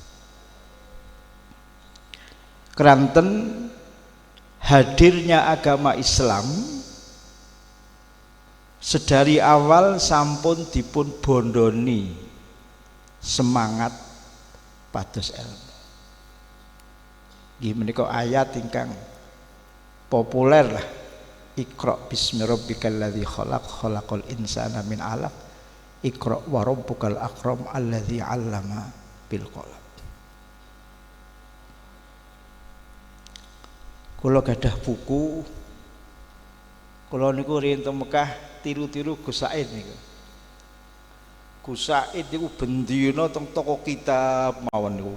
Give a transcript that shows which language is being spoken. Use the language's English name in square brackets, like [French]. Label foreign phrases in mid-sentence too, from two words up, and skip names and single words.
[Javanese] Keranten hadirnya agama Islam sedari awal sampun dipun bondoni semangat pados ilmu. Nggih menika ayat ingkang populer lah. [Arabic] اقرأ باسم ربك الذي خلق خلق الإنسان من علق. اقرأ وربك الأكرم الذي علم بالقلم. [Javanese] Kula gadah buku, kula niku riyen teng Mekah tiru-tiru Gus Said niku. Gus Said niku bendina teng toko kitab mawon niku.